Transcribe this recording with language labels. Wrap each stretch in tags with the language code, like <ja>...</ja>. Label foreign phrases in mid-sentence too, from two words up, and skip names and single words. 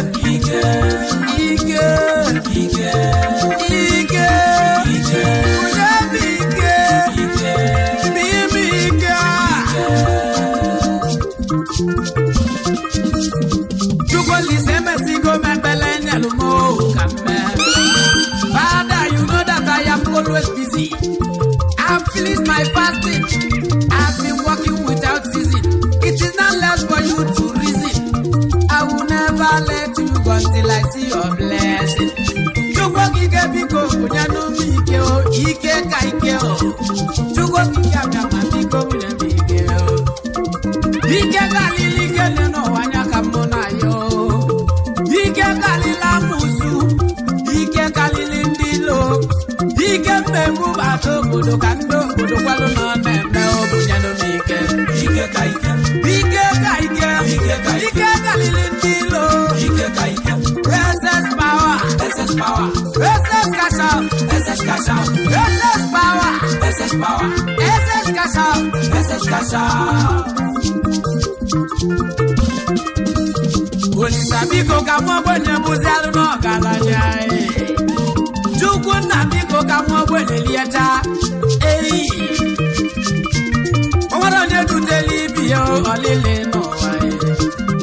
<ig>Ike, ike, ike. Bunye m ike. Bunye m ike. Chukwu Olise emesigo m ekpele nyelu m o, ka m mee.</ig> <en>Father, you know that I am always busy. I've finished my fasting. I've been working without ceasing. It is not left for you to reason. I will never let you go until I see your blessing.</en> <ig>Chukwu okike biko, bunye n'ume ike o, ike ka ike o. Chukwu okike abịa ma biko, bunye m ike o. Ike karịrị ike dị n'ụwa, anya ka mụ na ya o. Ike karịrị amụsụ, ike karịrị ndị ilo. Ike mmegbu bata obodo ka ndị obodo kwalụ nọ na-eme, ọ bụ nyenụ m ike. Ike ka ike. Ike ka ike. Ike ka ike. Ike karịrị Kilo. Ike ka ike.</ig> <en>S S power. S S power. S S cash out. S S cash out. S S power. S S power. S S cash out. S S cash out.</en> <ig>Olisa biko ka mụ ogbenye bụzi alụ n'ọgaranya, eh. Chukwu nna biko ka mụ ogbenye lieta. Ei. O nwere onye dutela ibi ya, ọ lele n'ụwa, eh.</ig>